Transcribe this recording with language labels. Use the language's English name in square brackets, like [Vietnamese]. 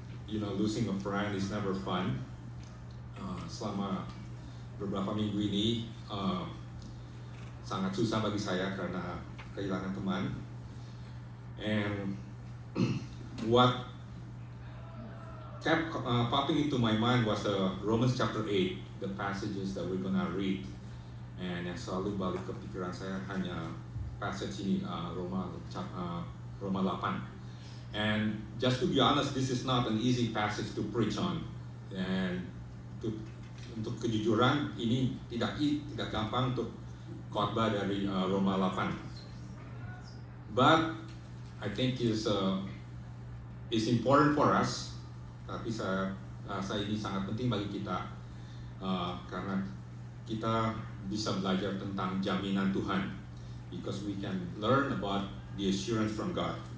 [English] You know, losing a friend is never fun. [Indonesian] Selama beberapa minggu ini sangat susah bagi saya karena kehilangan teman. [English] And what kept popping into my mind was Romans chapter 8, the passages that we're gonna read. And [Indonesian] yang selalu balik ke pikiran saya hanya passage ini, Roma 8. [English] And just to be honest, this is not an easy passage to preach on. And [Indonesian] untuk kejujuran, ini tidak gampang untuk khotbah dari Roma 8. [English] But I think is important for us. [Indonesian] Tapi saya rasa ini sangat penting bagi kita karena kita bisa belajar tentang jaminan Tuhan, [English] because we can learn about the assurance from God.